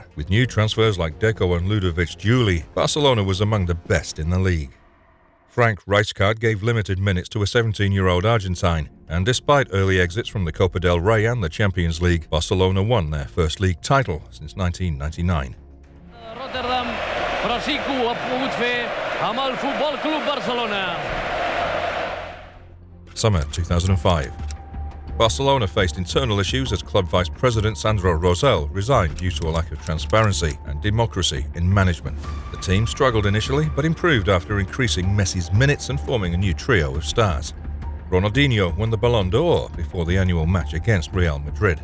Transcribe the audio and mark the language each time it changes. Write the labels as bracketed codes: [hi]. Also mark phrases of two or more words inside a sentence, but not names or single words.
[en] With new transfers like Deco and Ludovic Juli, Barcelona was among the best in the league. Frank Rijkaard gave limited minutes to a 17-year-old Argentine, and despite early exits from the Copa del Rey and the Champions League, Barcelona won their first league title since 1999. [ca] Rotterdam, però sí que ho ha pogut fer amb el Futbol Club Barcelona. [en] Summer 2005. Barcelona faced internal issues as club vice president Sandro Rosell resigned due to a lack of transparency and democracy in management. The team struggled initially but improved after increasing Messi's minutes and forming a new trio of stars. Ronaldinho won the Ballon d'Or before the annual match against Real Madrid.